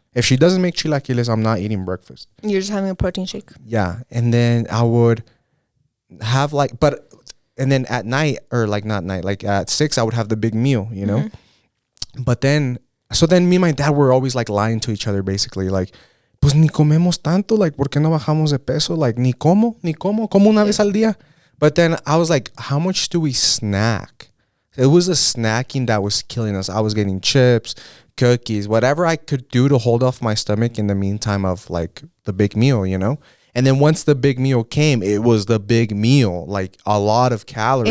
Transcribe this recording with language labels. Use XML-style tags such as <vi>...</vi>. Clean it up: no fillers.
<en>If she doesn't make chilaquiles, I'm not eating breakfast. You're just having a protein shake. Yeah. And then I would have and then at night, or like not night, like at 6, I would have the big meal, you know? But then me and my dad were always like lying to each other, basically. Like,</en> <es>pues ni comemos tanto, like, ¿por qué no bajamos de peso? Like, ni como una vez al día.</es> <en>But then I was like, how much do we snack? It was the snacking that was killing us. I was getting chips, cookies, whatever I could do to hold off my stomach in the meantime of like the big meal, you know? And then once the big meal came, it was the big meal, like a lot of calories.</en>